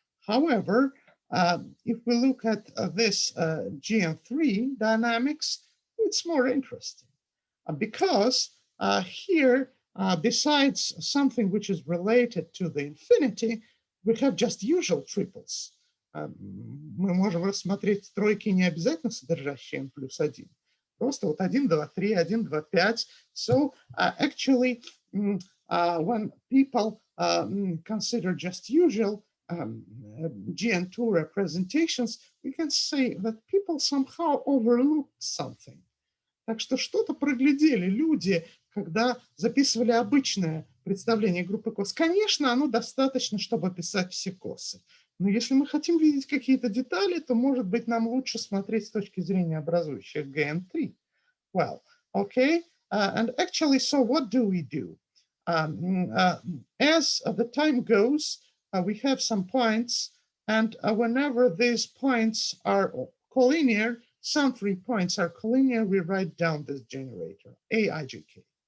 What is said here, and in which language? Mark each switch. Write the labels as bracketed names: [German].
[English] However, if we look at this GN3 dynamics, it's more interesting because here, besides something which is related to the infinity, we have just usual triples. [Russian] Мы можем рассмотреть тройки, не обязательно содержащие n плюс 1. Просто вот 1, 2, 3, 1, 2, 5. [English] So actually, when people consider just usual GN2 representations, we can say that people somehow overlooked something. [Russian] Так что что-то проглядели люди, когда записывали обычное представление группы кос. Конечно, оно достаточно, чтобы описать все косы. Но если мы хотим видеть какие-то детали, то, может быть, нам лучше смотреть с точки зрения образующих GN3. [English] Well, okay, and actually, so what do we do? As the time goes, we have some points, and whenever these points are collinear, some 3 points are collinear, we write down this generator, aijk.